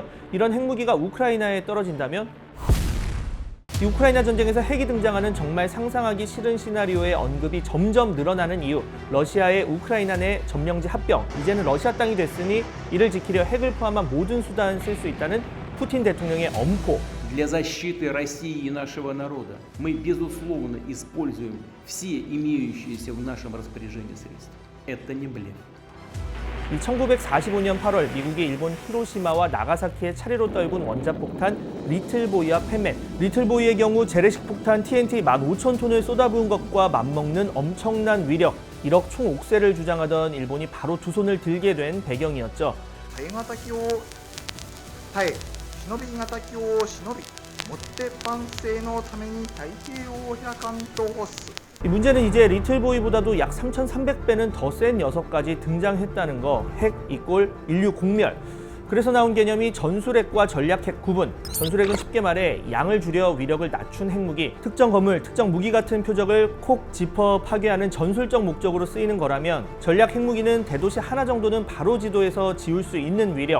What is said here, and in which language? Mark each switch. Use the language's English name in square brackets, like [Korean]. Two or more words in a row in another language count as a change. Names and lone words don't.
[Korean] 이런 핵무기가 우크라이나에 떨어진다면? 이 우크라이나 전쟁에서 핵이 등장하는 정말 상상하기 싫은 시나리오의 언급이 점점 늘어나는 이유, 러시아의 우크라이나 내 점령지 합병, 이제는 러시아 땅이 됐으니 이를 지키려 핵을 포함한 모든 수단을 쓸 수 있다는 푸틴 대통령의 엄포. [Russian] Для защиты России и нашего народа мы, безусловно, используем все имеющиеся в нашем распоряжении средства. Это не блеф. [Korean] 1945년 8월 미국이 일본 히로시마와 나가사키에 차례로 떨군 원자폭탄 리틀보이와 펜맨. 리틀보이의 경우 재래식 폭탄 TNT 15,000톤을 쏟아부은 것과 맞먹는 엄청난 위력, 1억 총옥세를 주장하던 일본이 바로 두 손을 들게 된 배경이었죠. [Japanese] 耐え難きを耐え、忍び難きを忍び、もって万世のために太平洋を開かんと欲す。 [Korean] 이 문제는 이제 리틀보이보다도 약 3,300배는 더 센 녀석까지 등장했다는 거. 핵 이꼴 인류 공멸. 그래서 나온 개념이 전술핵과 전략핵 구분. 전술핵은 쉽게 말해 양을 줄여 위력을 낮춘 핵무기, 특정 건물, 특정 무기 같은 표적을 콕 짚어 파괴하는 전술적 목적으로 쓰이는 거라면, 전략 핵무기는 대도시 하나 정도는 바로 지도에서 지울 수 있는 위력.